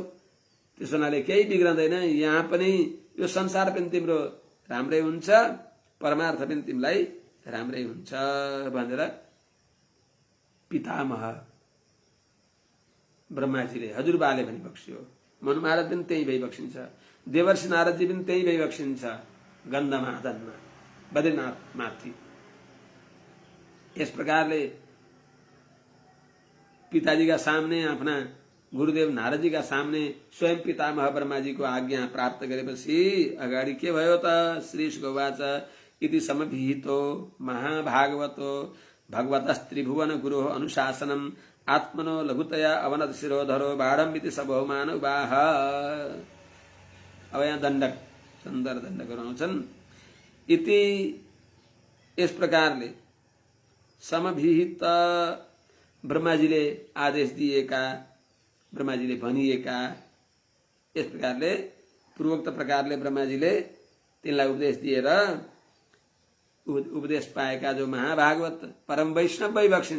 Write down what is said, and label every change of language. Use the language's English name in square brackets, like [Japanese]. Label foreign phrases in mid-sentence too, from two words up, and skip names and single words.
[Nepali] त्यसो हुनाले केही बिग्रदैन। यहाँ पनि यो संसार पनि तिम्रो राम्रै हुन्छ परमार्थ पनि तिमीलाई राम्रै हुन्छ भनेर पितामह ब्रह्माजीले हजुरबाले भनी बक्स्यो। मनु महाराज पनि त्यही भई बक्सिन्छ, देवर्षि नारदजी पनि त्यही भई बक्सिन्छ गन्धमादनमा बद्रीनाथ माथि। [Hindi] इस प्रकारले पिताजी का सामने अपना गुरुदेव नारद जी का सामने स्वयं पितामह ब्रह्मा जी को आज्ञा [Nepali] प्राप्त गरेपछि अगाडि के भयो त [Sanskrit] श्री शुकवाच इति समभिहितो महाभागवतो भगवतस्त्रिभुवन गुरो अनुशासनम आत्मनो लघुतया अवनत शिरोधरो बाढ़म इति सबहुमान उवाह। [Nepali] अब यहाँ दण्डक सुन्दर दण्डकहरू आउँछन्। इति [Hindi] इस प्रकारले [Nepali] समभिहित ब्रह्माजीले आदेश दिएका ब्रह्माजीले भनिएका यस प्रकारले पूर्वोक्त प्रकारले ब्रह्माजीले तिनलाई उपदेश दिएर उपदेश पाएका जो महाभागवत परम वैष्णव भई बक्सिन्छ।